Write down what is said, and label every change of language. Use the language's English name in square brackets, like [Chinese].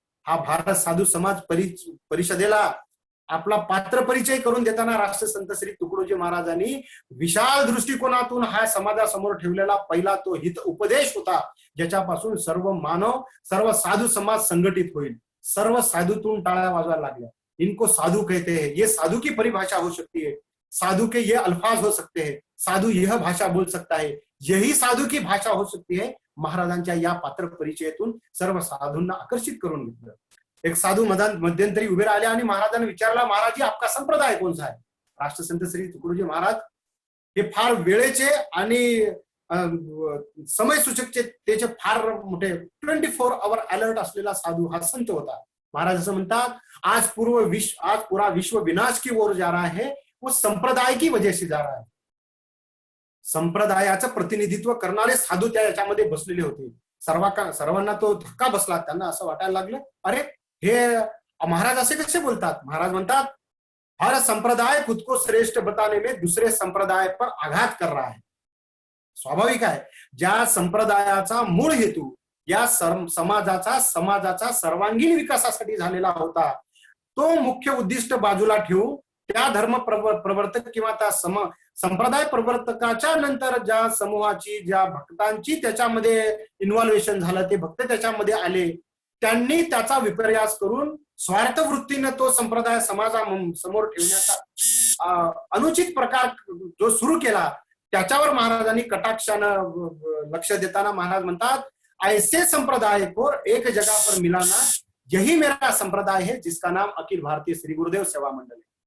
[Marathi] हा भारत साधू समाज परिषदेला आपला पात्र परिचय करून देताना राष्ट्रसंत श्री तुकडोजी महाराजांनी विशाल दृष्टिकोनातून हा समाजासमोर ठेवलेला पहिला तो हित उपदेश होता, ज्याच्यापासून सर्व मानव, सर्व साधू समाज संघटित होईल. सर्व साधूतून टाळ्या वाजवायला लागल्या. [Hindi] इनको साधु कहते हैं, ये साधु की परिभाषा हो सकती है, साधु के ये अल्फाज हो सकते हैं, साधु यह भाषा बोल सकता है, यही साधु की भाषा हो सकती है. [Marathi] महाराजांच्या या पात्र परिचयातून सर्व साधूंना आकर्षित करून घेतलं. एक साधू मध्यंतरी उभे राहिले आणि महाराजांनी विचारला, महाराज आपका संप्रदाय कोणता आहे? राष्ट्रसंत श्री तुकडोजी महाराज हे फार वेळेचे आणि समय सूचकचे त्याचे फार मोठे 24 आवर अलर्ट असलेला साधू हा संत होता. [Hindi] महाराज [Marathi] असं म्हणतात, [Hindi] आज पूरा विश्व विनाश की ओर जा रहा है, वो संप्रदाय की वजह से जा रहा है. [Marathi] संप्रदायाचं प्रतिनिधित्व करणारे साधू त्या याच्यामध्ये बसलेले होते. सर्वांना तो धक्का बसला. त्यांना असं वाटायला लागलं, अरे हे महाराज असे कसे बोलतात? [Hindi] महाराज म्हणतात, हर संप्रदाय खुद को श्रेष्ठ बताने में दूसरे संप्रदाय पर आघात कर रहा है. [Marathi] स्वाभाविक आहे, ज्या संप्रदायाचा मूळ हेतू या समाजाचा सर्वांगीण विकासासाठी झालेला होता, तो मुख्य उद्दिष्ट बाजूला ठेवून त्या धर्म प्रवर्तक किंवा त्या संप्रदाय प्रवर्तकाच्या नंतर ज्या समूहाची, ज्या भक्तांची त्याच्यामध्ये इन्व्हॉल्वेशन झालं, ते भक्त त्याच्यामध्ये आले, त्यांनी त्याचा विपर्यास करून स्वार्थ वृत्तीने तो संप्रदाय समाजासमोर ठेवण्याचा अनुचित प्रकार जो सुरू केला, त्याच्यावर महाराजांनी कटाक्षानं लक्ष देताना महाराज म्हणतात, [Hindi] ऐसे संप्रदाय को एक जगह पर मिलाना, यही मेरा संप्रदाय है, जिसका नाम अखिल भारतीय श्री गुरुदेव सेवा मंडळ है.